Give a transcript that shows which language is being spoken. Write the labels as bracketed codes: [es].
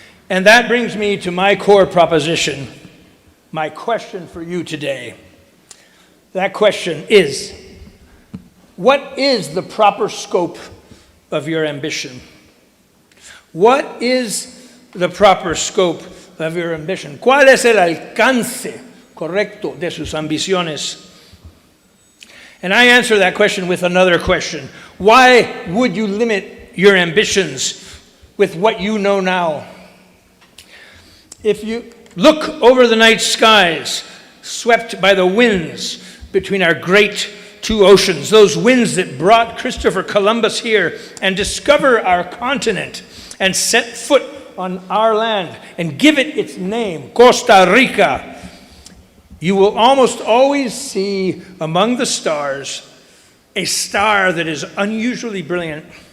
[en] And that brings me to my core proposition, my question for you today. That question is, what is the proper scope of your ambition? What is the proper scope of your ambition? [es] ¿Cuál es el alcance correcto de sus ambiciones? [en] And I answer that question with another question. Why would you limit your ambitions with what you know now? If you look over the night skies, swept by the winds between our great two oceans, those winds that brought Christopher Columbus here and discover our continent and set foot on our land and give it its name, Costa Rica, you will almost always see among the stars a star that is unusually brilliant.